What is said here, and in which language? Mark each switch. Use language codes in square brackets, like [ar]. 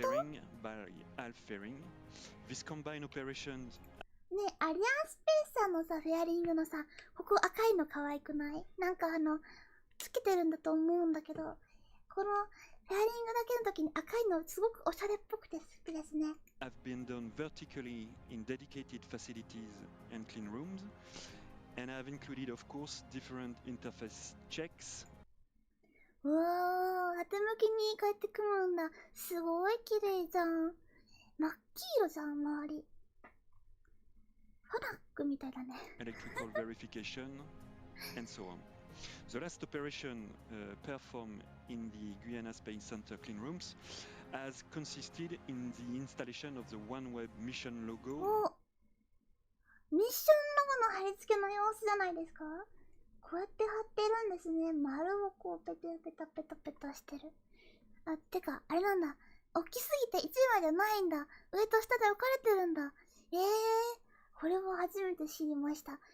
[en] fairing by half fairing. This combined operations [ja] ね、アリアンスペースさんのさ、フェアリングのさ、ここ赤いの可愛くない？なんかつけてるんだと思うんだけど、このフェアリングだけの時に赤いのすごくおしゃれっぽくて好きですね。 [en] have been done vertically in dedicated facilities and clean rooms, and have included, of course, different interface checks. [ja] うわー、縦向きに帰ってくるんだ。すごい綺麗じゃん。真っ黄色じゃん、周り。ファナックみたいだね。 [en] Electrical verification, and so on. The last operation performed in the Guiana Space Center clean rooms has consisted in the installation of the OneWeb mission logo. [ja] お、ミッションロゴの貼り付けの様子じゃないですか？こうやって貼ってるんですね。丸をこうペタペタペタペタしてる。あ、てか、あれなんだ。大きすぎて1枚じゃないんだ。上と下で分かれてるんだ。これを初めて知りました。